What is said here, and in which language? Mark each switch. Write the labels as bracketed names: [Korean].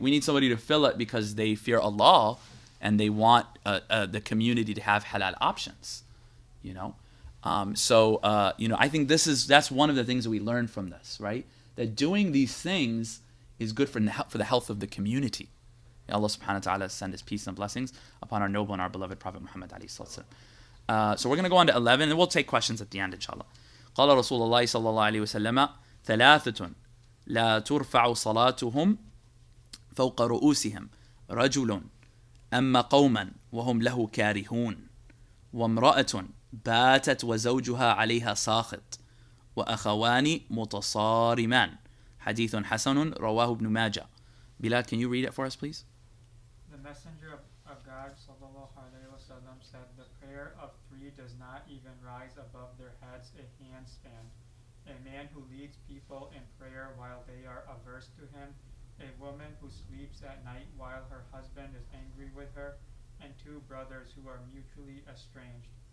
[English] We need somebody to fill it because they fear Allah and they want the community to have halal options, I think that's one of the things that we learn from this, right? That doing these things is good for the health of the community. May Allah subhanahu wa ta'ala send his peace and blessings upon our noble and our beloved Prophet Muhammad alayhi salatu. So we're going to go on to 11, and we'll take questions at the end, inshallah. [Arabic] قال رسول الله صلى الله عليه وسلم ثلاثة لا ترفع صلاتهم فوق رؤوسهم رجل أما قوما وهم له كارهون وامرأة باتت وزوجها عليها ساخط وأخوان متصارمان حديث حسن رواه ابن ماجه. [English] Bilal, can you read it for us, please? The Messenger of God sallallahu alaihi wasallam said, the prayer of three does not even rise above their heads a handspan. A man who leads people in prayer while they are averse to him, a woman who sleeps at night while her husband is angry with her, and two brothers who are mutually estranged.